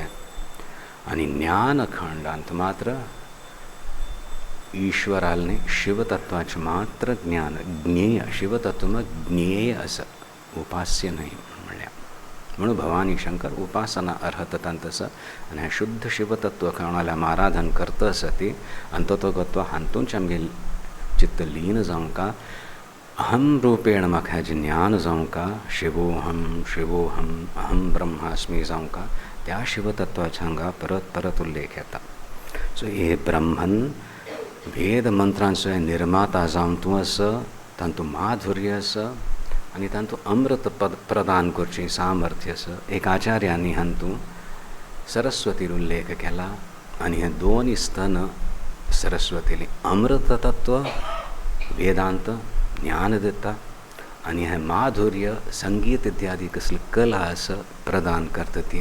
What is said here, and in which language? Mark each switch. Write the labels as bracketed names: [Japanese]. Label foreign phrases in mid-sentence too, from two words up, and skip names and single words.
[Konkani] आनी ज्ञानखंडांत मात्र ईश्वरालने शिवतत्वाचें मात्र ज्ञान, ज्ञेय. शिवतत्व ज्ञेय आसा, उपास्य न्हय म्हणल्या. म्हणून भवानी शंकर उपासना अर्हत तांत आसा. आनी हें शुद्ध शिवतत्व कोणाल्या आराधन करता आसा ती अंततोगत्व हातूंच आमगे चित्त लीन जावंका. [Sanskrit] अहम रूपेण [Konkani] म्हाका हेजें ज्ञान जावंका. [Sanskrit] शिवोहम शिवोहम अहम ब्रह्मास्मी जावंका. [Konkani] त्या शिवतत्वाचो हांगा परत परत उल्लेख येता. सो हे ब्रह्मन वेद मंत्रांचो निर्माता जावन तूं आसा. तांतू माधुर्य आसा आनी तांतू अमृत प्रदान करची सामर्थ्य आसा. एक आचार्यांनी हातूं सरस्वतीर उल्लेख केला आनी हे दोन स्तन सरस्वतीली अमृत तत्व वेदांत ज्ञान दिता आनी हें माधुर्य संगीत इत्यादी कसली कला आसा प्रदान करता ती.